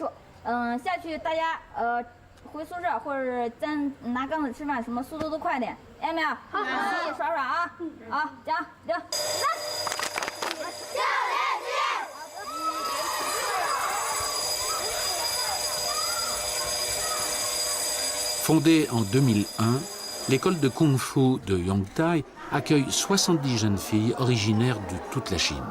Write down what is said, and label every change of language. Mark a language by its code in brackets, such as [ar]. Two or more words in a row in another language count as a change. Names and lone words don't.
[zh] 下去大家回宿舍或者咱拿缸子吃饭，什么速度都快点，听见没有？好，洗洗耍耍啊！好，讲6、3。 [fr] Fondée en 2001, l'école de Kung-Fu de Yongtai accueille 70 jeunes filles originaires de toute la Chine.